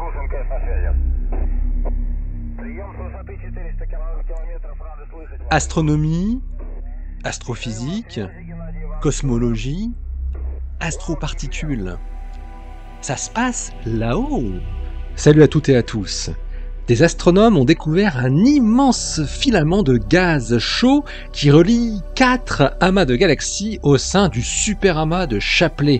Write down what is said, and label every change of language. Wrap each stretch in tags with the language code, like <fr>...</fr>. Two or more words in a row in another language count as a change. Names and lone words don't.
<ru>МКС на связи. Прием с высоты 400 километров. Рады слышать вас.</ru> <fr>Astronomie, astrophysique, cosmologie, astroparticules. Ça se passe là-haut. Salut à toutes et à tous. Des astronomes ont découvert un immense filament de gaz chaud qui relie 4 amas de galaxies au sein du superamas de Shapley.</fr>